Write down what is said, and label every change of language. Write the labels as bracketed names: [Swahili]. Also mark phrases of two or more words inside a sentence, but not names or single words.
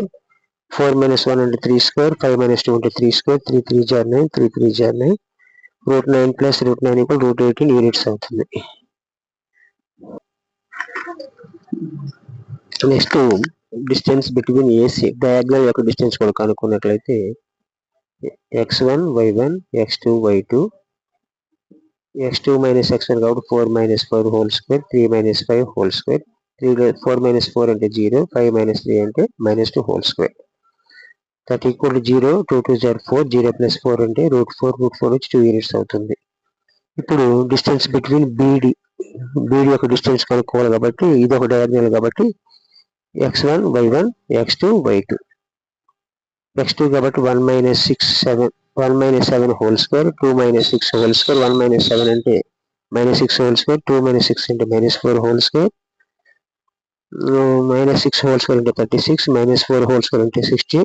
[English] 4 మైనస్ 1 అంటే 3 స్క్వేర్. 5 మైనస్ 2 అంటే 3 స్క్వేర్. 3 3 జార్ 9, 3 3 జార్ 9, root 9 plus root 9 equal root 18 units అవుతుంది. next distance between AC diagonal [Telugu] యొక్క డిస్టెన్స్ కూడా కనుక్కున్నట్లయితే x1 y1 x2 y2. [English] x2 మైనస్ x1 కాబట్టి 4 minus 4 whole square 3 minus 5 whole square. 4 మైనస్ 4 అంటే 0, 5 మైనస్ 3 అంటే minus 2 whole square. that equal to 0, 2 2 జార్ 4, 0 ప్లస్ 4 అంటే రూట్ 4 వచ్చి 2 యూనిట్స్ అవుతుంది. [Telugu] ఇప్పుడు [English] distance between BD [Telugu] యొక్క డిస్టెన్స్ కనుక్కోవాలి కాబట్టి ఇది ఒక డయాగ్నల్ కాబట్టి x1 y1 x2 y2. [English] x2 కాబట్టి 1 minus 7 whole square 2 minus 6 whole square. 1 మైనస్ 7 అంటే minus 6 whole square. 2 మైనస్ 6 అంటే minus 4 whole square. minus 6 whole square అంటే 36, minus 4 whole square అంటే 60.